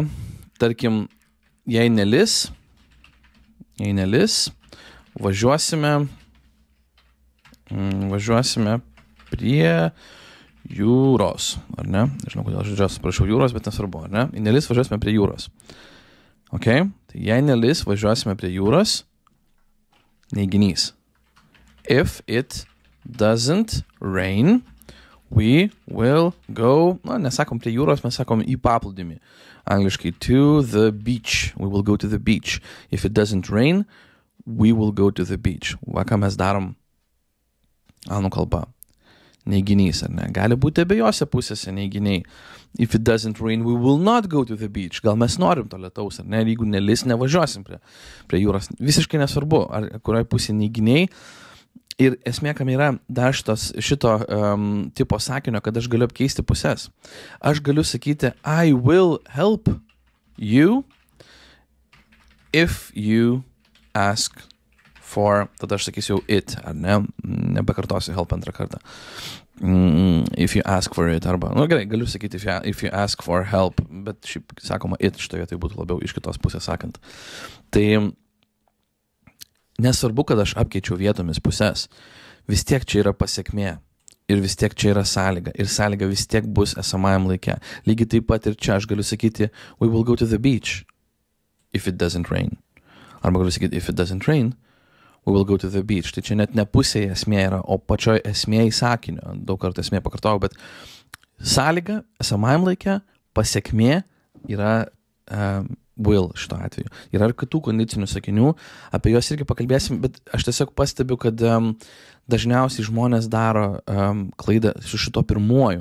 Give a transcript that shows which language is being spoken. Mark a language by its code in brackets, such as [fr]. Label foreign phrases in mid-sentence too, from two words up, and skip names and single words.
[lt] Tarkim, jei nelis, važiuosime prie jūros, ar ne? Nežinau, kodėl aš prašau jūros, bet nesvarbu, ar ne? Jei nelis, važiuosime prie jūros. Okay? Tai jei nelis, važiuosime prie jūros, neiginys. [en] If it doesn't rain, we will go, [lt] nesakom prie jūros, mes sakom į paplūdimį. Angliškai, [en] to the beach. We will go to the beach. If it doesn't rain, we will go to the beach. [lt] Va, ką mes darom anglų kalba. Neiginys, ar ne? Gali būti abiejose pusėse neiginiai. [en] If it doesn't rain, we will not go to the beach. [lt] Gal mes norim to lietaus, ar ne? Ir jeigu nelis, nevažiuosim prie jūros. Visiškai nesvarbu, ar kurioje pusėje neiginiai. Ir esmė, kam yra dar šito tipo sakinio, kad aš galiu apkeisti pusės. Aš galiu sakyti, [en] I will help you if you ask for, [lt] tada aš sakysiu it, ar ne, nebekartosiu help antrą kartą. [en] If you ask for it, [lt] arba, gerai, galiu sakyti [en] if you ask for help, [lt] bet šiaip sakoma it šitoje, tai būtų labiau iš kitos pusės sakant. Tai nesvarbu, kad aš apkeičiau vietomis pusės, vis tiek čia yra pasiekmė ir vis tiek čia yra sąlyga ir sąlyga vis tiek bus esamajam laike. Lygiai taip pat ir čia aš galiu sakyti [en] we will go to the beach if it doesn't rain. [lt] Arba galiu sakyti [en] if it doesn't rain, we will go to the beach. [lt] Tai čia net ne pusėje esmė yra, o pačioje esmėje sakinio. Daug kartų esmė pakartojau, bet sąlyga esamajam laike, pasiekmė yra will šito atveju. Yra ir kitų kondicinių sakinių, apie juos irgi pakalbėsim, bet aš tiesiog pastebiu, kad dažniausiai žmonės daro klaidą su šito pirmuoju.